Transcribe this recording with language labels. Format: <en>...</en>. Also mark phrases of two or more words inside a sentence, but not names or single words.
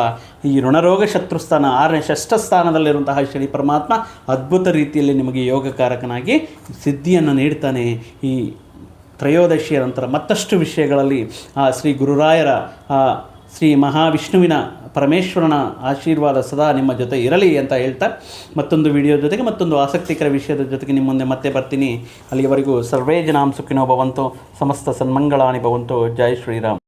<kn>ಈ ಋಣರೋಗ ಶತ್ರುಸ್ಥಾನ 6ನೇ ಷಷ್ಠಸ್ಥಾನದಲ್ಲಿರುವಂತಹ ಶನಿ ಪರಮಾತ್ಮ ಅದ್ಭುತ ರೀತಿಯಲ್ಲಿ ನಿಮಗೆ ಯೋಗಕಾರಕನಾಗಿ ಸಿದ್ಧಿಯನ್ನು ನೀಡ್ತಾನೆ. ಈ ತ್ರಯೋದಶಿಯ ನಂತರ ಮತ್ತಷ್ಟು ವಿಷಯಗಳಲ್ಲಿ ಆ ಶ್ರೀ ಗುರುರಾಯರ, ಆ ಶ್ರೀ ಮಹಾವಿಷ್ಣುವಿನ, ಪರಮೇಶ್ವರನ ಆಶೀರ್ವಾದ ಸದಾ ನಿಮ್ಮ ಜೊತೆ ಇರಲಿ ಅಂತ ಹೇಳ್ತಾ, ಮತ್ತೊಂದು ವಿಡಿಯೋ ಜೊತೆಗೆ ಮತ್ತೊಂದು ಆಸಕ್ತಿಕರ ವಿಷಯದ ಜೊತೆಗೆ ನಿಮ್ಮ ಮುಂದೆ ಮತ್ತೆ ಬರ್ತೀನಿ.</kn> <sa>ಅಲ್ಲಿಯವರೆಗೂ ಸರ್ವೇ ಜನಾಂ ಸುಖಿನೋ ಭವಂತು, ಸಮಸ್ತ ಸನ್ಮಂಗಳಾನಿ ಭವಂತು.</sa> <hi>ಜೈ ಶ್ರೀರಾಮ್.</hi>